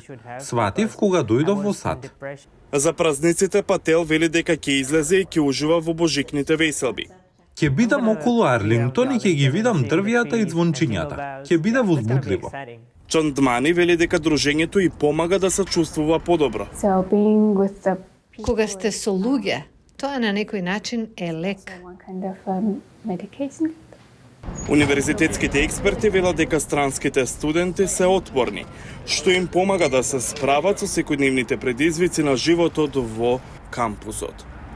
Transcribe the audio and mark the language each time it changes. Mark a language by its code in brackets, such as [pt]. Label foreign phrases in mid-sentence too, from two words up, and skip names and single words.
[mk] Сватив кога дојдов во САД. За празниците Пател вели дека ќе излезе и ќе ужива во божикните веселби. Ќе бидам околу Арлингтон и ќе ги видам дрвијата и звончињата. Ќе биде возбудливо. Чандмани вели дека дружењето и помага да се чувствува подобро. [en] So being with the [mk] Кога сте со луѓе, тоа на некој начин е лек. [en] one kind of medication. [mk] Универзитетските експерти велат дека странските студенти се отпорни, што им помага да се справат со секојдневните предизвици на животот во кампусот.